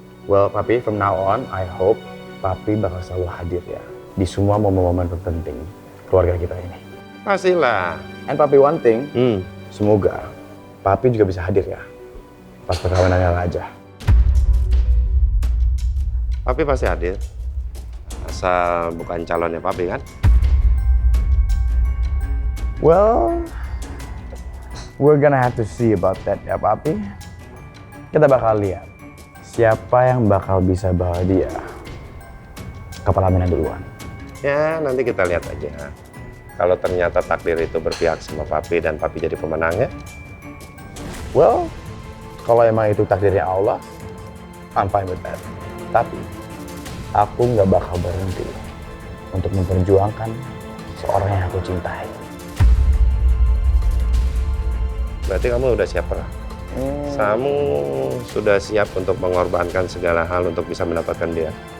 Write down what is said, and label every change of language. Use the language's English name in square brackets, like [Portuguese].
[English] Well, Papi, from now on, I hope [Indonesian] Papi bakal selalu hadir ya di semua momen-momen terpenting keluarga kita ini. Pastilah. [English] And papi one thing, Hmm. [Indonesian] semoga papi juga bisa hadir ya pas perkawinannya Raja. Papi pasti hadir. Asal bukan calonnya papi kan? [English] Well, we're gonna have to see about that ya papi. [Indonesian] Kita bakal lihat siapa yang bakal bisa bawa dia ke pelaminan duluan. Ya, nanti kita lihat aja. Kalau ternyata takdir itu berpihak sama papi dan papi jadi pemenangnya, Well, kalau emang itu takdirnya Allah, [English] I'm fine with that. [Indonesian] Tapi, aku nggak bakal berhenti untuk memperjuangkan seorang yang aku cintai. berarti kamu udah siap lah. Kamu sudah siap untuk mengorbankan segala hal untuk bisa mendapatkan dia.